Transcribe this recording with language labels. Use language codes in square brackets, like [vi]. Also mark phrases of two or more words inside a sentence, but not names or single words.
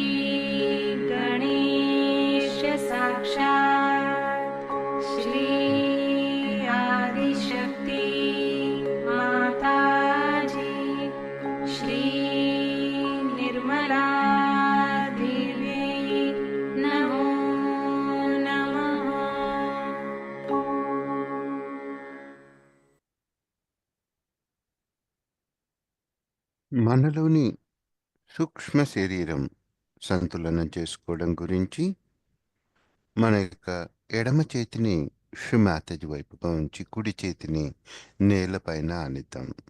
[sa] गणेश साक्षात् श्री आदिशक्ति माताजी श्री निर्मला देवी नमो नमः। [te] మనలోని సూక్ష్మ శరీరం సంతులనం చేసుకోవడం గురించి మన యొక్క ఎడమ చేతిని శ్రీమాతజీ వైపుగా ఉంచి కుడి చేతిని నేలపైన ఆనిద్దాం.